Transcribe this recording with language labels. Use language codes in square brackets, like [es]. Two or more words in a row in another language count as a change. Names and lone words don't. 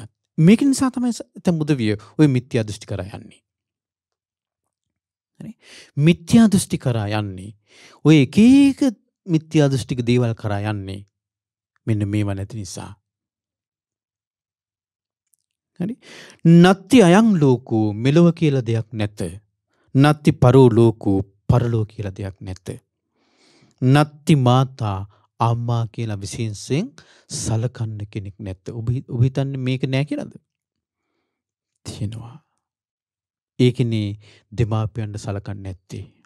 [si] මේක නිසා තමයි තම උදවිය ওই මිත්‍යා දෘෂ්ටි කරා යන්නේ. හරි? මිත්‍යා දෘෂ්ටි කරා යන්නේ. ඔය එක එක මිත්‍යා දෘෂ්ටික දේවල් කරා යන්නේ. මෙන්න මේව නැති නිසා. හරි? [pi] නත්ති අයං ලෝකෝ [si] මෙලොව කියලා දෙයක් නැත. [pi] නත්ති පරෝ ලෝකෝ [si] පරලෝ කියලා දෙයක් නැත. [pi] නත්ති මාතා [si] අම්මා කියලා විශේෂයෙන් සලකන්න කෙනෙක් නැත. ඔබ හිතන්නේ මේක නෑ කියලාද? තියෙනවා. ඒකනේ දෙමාපියන්ට සලකන්නේ නැත්තේ.